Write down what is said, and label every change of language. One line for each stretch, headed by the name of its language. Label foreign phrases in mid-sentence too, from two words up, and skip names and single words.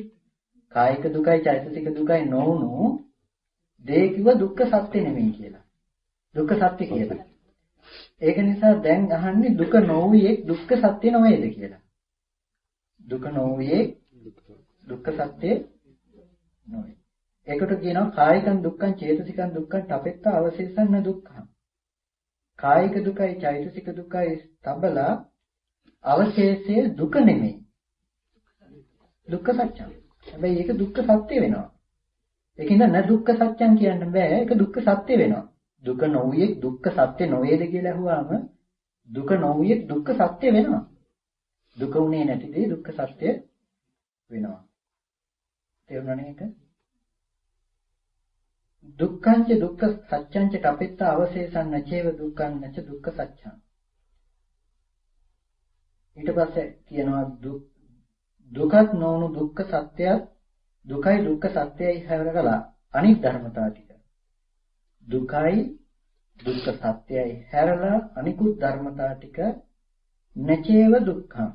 Sinhala: කායික දුකයි චෛතසික දුකයි නොවුණු දේ කිව්ව දුක්ඛ සත්‍ය නෙමෙයි කියලා. දුක්ඛ සත්‍ය කියලා. ඒක නිසා දැන් අහන්නේ දුක නොවුයේ දුක්ඛ සත්‍ය නොවේද කියලා. දුක නොවුයේ දුක්ඛ සත්‍ය නොවේ. ඒකට කියනවා
Pali: කායිකං දුක්ඛං චේතසිකං දුක්ඛං තපෙත්ත අවශේෂන්න දුක්ඛං.
Sinhala: කායික දුකයි චෛතසික දුකයි තබලා අවශේෂයේ දුක නෙමෙයි.
Pali: දුක්ඛ සත්‍යං.
Sinhala: හැබැයි ඒක දුක්ඛ සත්‍ය වෙනවා. ඒකින්ද
Pali: න දුක්ඛ සත්‍යං
Sinhala: කියන්න බෑ. ඒක දුක්ඛ සත්‍ය වෙනවා. දුක නොවුයේ දුක්ඛ සත්‍ය නොවේද කියලා අහුවාම දුක නොවුයේ දුක්ඛ සත්‍ය වෙනවා. දුක උනේ නැති දේ දුක්ඛ සත්‍ය වෙනවා. තේරුණානේ ඒක?
Pali: දුක්ඛංච දුක්ඛ සත්‍යංච තපෙත්ත අවශේෂං නචේව දුක්ඛං නච දුක්ඛ සත්‍යං.
Sinhala: ඊට පස්සේ කියනවා දුකත් නොවුණු දුක්ඛ සත්‍යයත් දුකයි දුක්ඛ සත්‍යයි හැරලා අනිත් ධර්මතාව ටික. දුකයි දුක්ඛ සත්‍යයි හැරලා අනිකුත් ධර්මතාව ටික
Pali: නචේව දුක්ඛං.